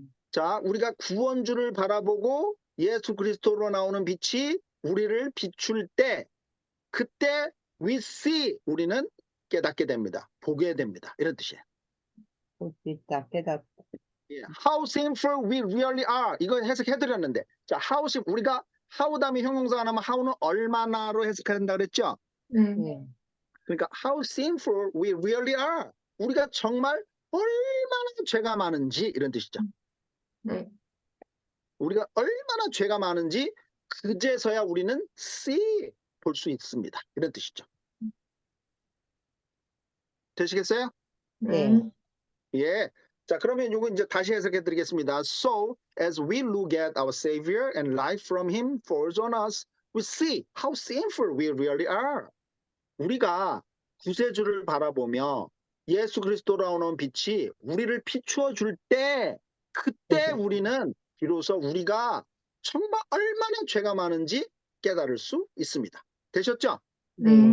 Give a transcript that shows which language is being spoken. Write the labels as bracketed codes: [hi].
[ko] 자, 우리가 구원주를 바라보고 예수 그리스도로 나오는 빛이 우리를 비출 때, 그때 [en] we see, [ko] 우리는 깨닫게 됩니다. 보게 됩니다. 이런 뜻이에요. 볼 수 있다. 깨닫다. [en] How sinful we really are. [ko] 이거 해석해드렸는데, 자, 우리가 how 다음에 형용사가 나면 how는 얼마나로 해석한다 그랬죠? 네. 네. 그러니까 [en] how sinful we really are. [ko] 우리가 정말 얼마나 죄가 많은지 이런 뜻이죠. 네. 우리가 얼마나 죄가 많은지 그제서야 우리는 see 볼 수 있습니다. 이런 뜻이죠. 되시겠어요? 네. 예. 자, 그러면 이거 이제 다시 해석해 드리겠습니다. [en] So, as we look at our Savior and light from Him falls on us, we see how sinful we really are. [ko] 우리가 구세주를 바라보며 예수 그리스도로 나오는 빛이 우리를 비추어 줄 때, 그때 우리는 비로소 우리가 정말 얼마나 죄가 많은지 깨달을 수 있습니다. 되셨죠? 네.